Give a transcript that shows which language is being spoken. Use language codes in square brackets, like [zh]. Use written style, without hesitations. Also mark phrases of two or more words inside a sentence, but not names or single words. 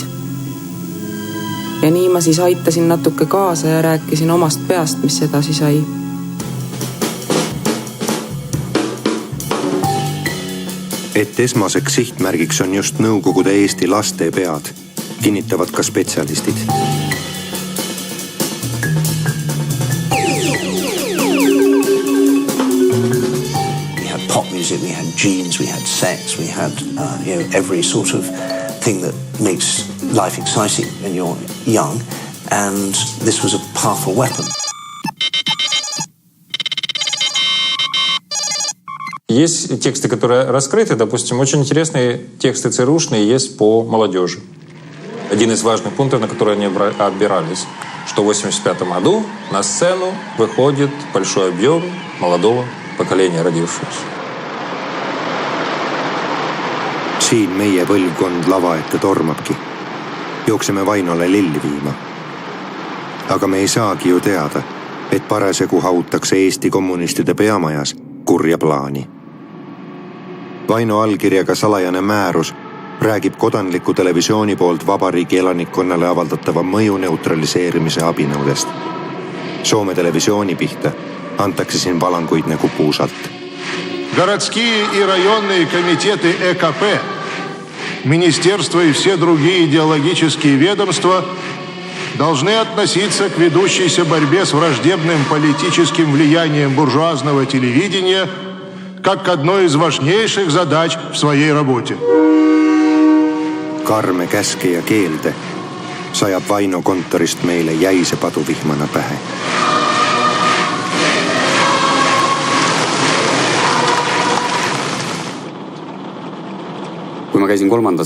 [et] Ja nii ma siis aitasin natuke kaasa ja rääkisin omast peast, mis edasi sai. Et esmaseks sihtmärgiks on just Nõukogude Eesti laste pead, kinnitavad ka spetsialistid. [en] We had pop music, we had jeans, we had sex, we had every sort of thing that makes life exciting when you're young, and this was a powerful weapon. [ru] Есть тексты, которые раскрыты, допустим, очень интересные тексты ЦРУшные есть по молодежи. Один из важных пунктов, на который они опирались, что в 1985 году на сцену выходит большой объем молодого поколения родившегося. [et] Siin meie põlvkond lava ette tormabki. Jookseme Vainole lilli viima. Aga me ei saagi ju teada, et parasjagu hautakse Eesti kommunistide peamajas kurja plaani. Vaino allkirjaga salajane määrus räägib kodanliku televisiooni poolt vabariigi elanikkonnale avaldatava mõju neutraliseerimise abinõudest. Soome televisiooni pihta antakse siin valanguid nagu puusalt. [ru] Городские и районные комитеты ЭКП, министерства и все другие идеологические ведомства должны относиться к ведущейся борьбе с враждебным политическим влиянием буржуазного телевидения как к одной из важнейших задач в своей работе. [et] Karme käske ja keelde sajab Vaino kontorist meile jäise paduvihmana pähe. Kui ma käisin 3.